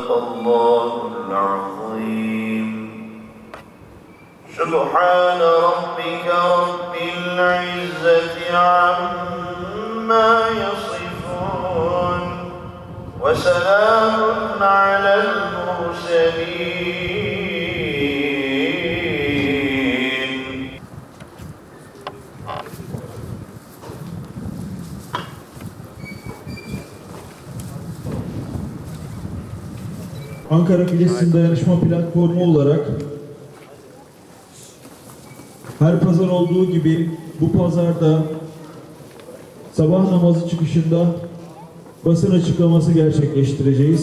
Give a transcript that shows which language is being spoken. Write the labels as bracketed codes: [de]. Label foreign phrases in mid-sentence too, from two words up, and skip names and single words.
[ar] صدق الله العظيم. سبحان ربك رب العزة عما يصفون وسلام على المرسلين. [tr] Ankara Filistin Dayanışma Platformu olarak her pazar olduğu gibi bu pazarda sabah namazı çıkışında basın açıklaması gerçekleştireceğiz.